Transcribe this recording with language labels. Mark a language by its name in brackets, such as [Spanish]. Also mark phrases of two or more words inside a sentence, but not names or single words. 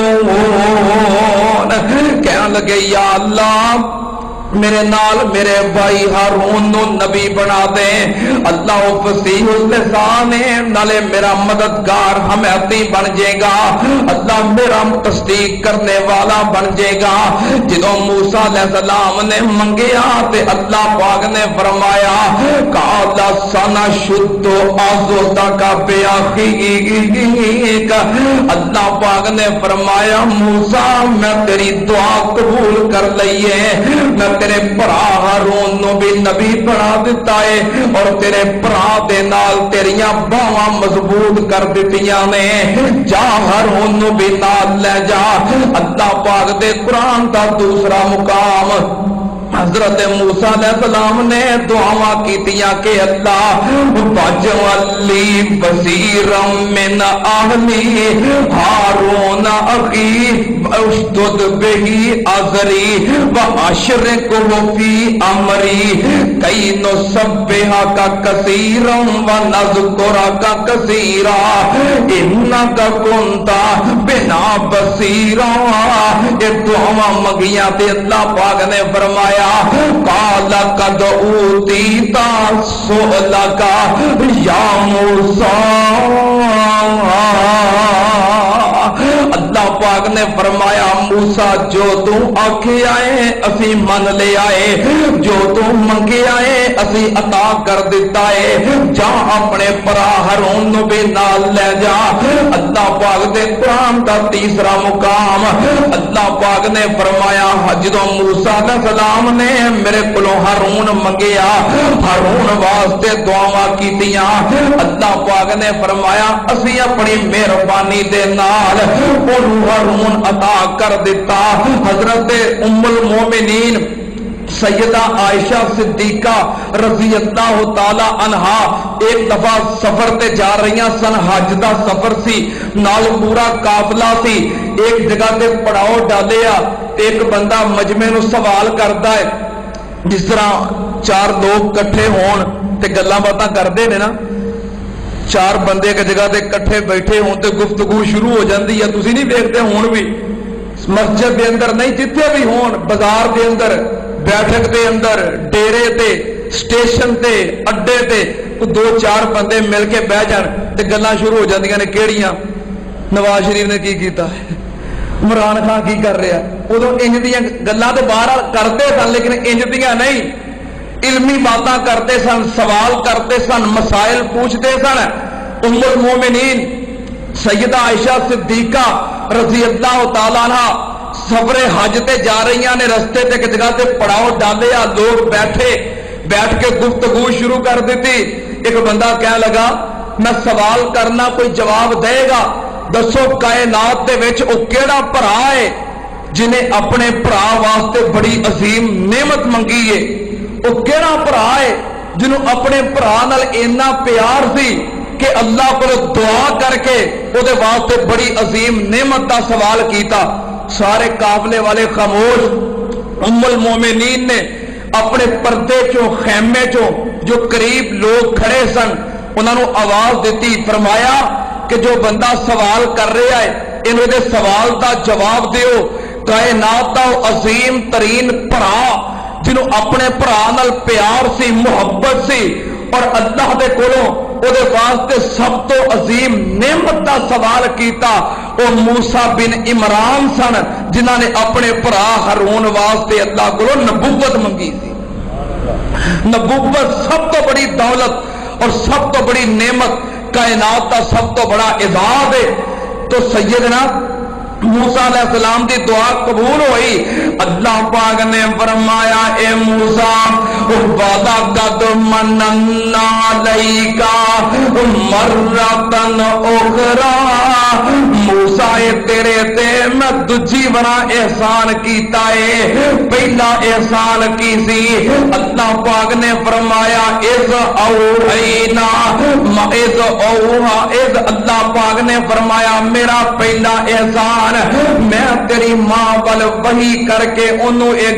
[Punjabi] کہنے لگے یا اللہ میرے نال میرے بھائی ہارون نو نبی بنا دے۔ اللہ فصیح اللسان ہے، نالے میرا مددگار حمایتی بن جائے گا، اللہ میرا تصدیق کرنے والا بن جائے گا۔ جدوں موسیٰ علیہ السلام نے منگیا تے اللہ پاک نے فرمایا [Arabic] قَالَ سَنَشُدُّ عَضُدَكَ بِأَخِيكَ، [Punjabi] اللہ پاک نے فرمایا موسیٰ میں تیری دعا قبول کر لئیے، میں تیرے برا ہارون نو بھی نبی بنا دیتا ہے اور تیرے برا دے نال تیریاں باواں مضبوط کر دیتیاں نے، جا ہارون نو بھی نال لے جا۔ اللہ پاک دے قرآن دا دوسرا مقام حضرت موسیٰ علیہ السلام نے دعاواں کیتیاں کہ اللہ [Arabic] وَاجْعَلْ لِي وَزِيرًا مِّنْ أَهْلِي هَارُونَ أَخِي وَاشْدُدْ بِهِ أَزْرِي وَأَشْرِكْهُ فِي أَمْرِي كَيْ نُسَبِّحَكَ كَثِيرًا وَنَذْكُرَكَ كَثِيرًا إِنَّكَ كُنتَ بِنَا بَصِيرًا۔ [Punjabi] یہ دعاواں منگیاں تے اللہ پاک نے فرمایا [Arabic] قَالَ قَدْ أُوتِيتَ سُؤْلَكَ [Punjabi] یا موسیٰ۔ اللہ پاک نے فرمایا موسیٰ جو تو آکھے آئے اسی من لے آئے، جو تو منگے آئے اسی عطا کر دیتا ہے، جا اپنے برا ہارون نو بھی نال لے جا۔ اللہ پاک دے قرآن دا تیسرا مقام اللہ پاک نے فرمایا جدوں موسیٰ علیہ السلام نے میرے کولوں ہارون منگیا، ہارون واسطے دعاواں کیتیاں، اللہ پاک نے فرمایا اسی اپنی مہربانی دے نال ہارون عطا کر دیتا۔ حضرت ام المومنین سیدہ عائشہ صدیقہ رضی اللہ تعالی عنہا ایک دفعہ سفر تے جا رہیاں سن، حج دا سفر سی، نال پورا قافلہ سی، ایک جگہ تے پڑاؤ ڈالیا، ایک بندہ مجمع نو سوال کردا ہے، جس طرح چار لوگ کٹھے ہون تے گلاں باتاں کردے نے نا، چار بندے ایک جگہ تے کٹھے بیٹھے ہون تے گفتگو شروع ہو جاندی ہے، تسی نہیں دیکھتے ہون بھی مسجد دے اندر نہیں جتھے بھی ہون، بازار دے اندر، بیٹھک دے اندر، ڈیرے تے، سٹیشن تے، اڈے تے دو چار بندے مل کے بہ جان تے گلاں شروع ہو جاندیاں نے کیڑیاں نواز شریف نے کی کیتا ہے، عمران خان کی کر رہا ہے، ادو انج دیاں گلاں تے باہر کرتے سن لیکن انج دیاں نہیں، علمی باتاں کرتے سن، سوال کرتے سن، مسائل پوچھتے سن۔ ام المومنین سیدہ عائشہ صدیقہ رضی اللہ تعالیٰ عنہ سفر حج تے جا رہی نے، رستے تے ایک جگہ تے پڑاؤ ڈالیا، لوگ بیٹھے، بیٹھ کے گفتگو شروع کر دیتی۔ ایک بندہ کہنے لگا میں سوال کرنا کوئی جواب دے گا، دسو کائنات دے وچ او کیڑا بھرا ہے جنہیں اپنے بھرا واسطے بڑی عظیم نعمت منگی ہے، او کیڑا بھرا ہے جنہوں اپنے بھرا نال اینا پیار سی کہ اللہ کو دعا کر کے او دے واسطے بڑی عظیم نعمت دا سوال کیتا۔ سارے قافلے والے خاموش۔ ام المومنین نے اپنے پردے چوں خیمے چوں جو قریب لوگ کھڑے سن انہوں نے آواز دیتی، فرمایا کہ جو بندہ سوال کر رہا ہے انہوں دے سوال دا جواب دیو۔ کائنات دا عظیم ترین بھرا جنہوں اپنے بھرا نال پیار سی، محبت سی، اور اللہ دے کولوں او دے واسطے سب تو عظیم نعمت دا سوال کیتا، او موسیٰ بن عمران سن جنہاں نے اپنے بھرا ہارون واسطے اللہ کو نبوت منگی سی۔ نبوت سب تو بڑی دولت اور سب تو بڑی نعمت، کائنات کا سب تو بڑا اعزاز ہے۔ تو سیدنا موسیٰ علیہ السلام دی دعا قبول ہوئی۔ اللہ پاک نے فرمایا اے موسیٰ [Arabic] وَلَقَدْ مَنَنَّا عَلَيْكَ مَرَّةً أُخْرَىٰ، [Punjabi] موسیٰ تیرے تے میں دجی بڑا احسان کیتا ہے، پہلا احسان کی سی اللہ پاک نے فرمایا [Arabic] اِذْ أَوْحَيْنَا [Punjabi] اللہ پاک نے فرمایا میرا پہلا احسان میں تیری ماں ول وحی کر کے انہوں ایک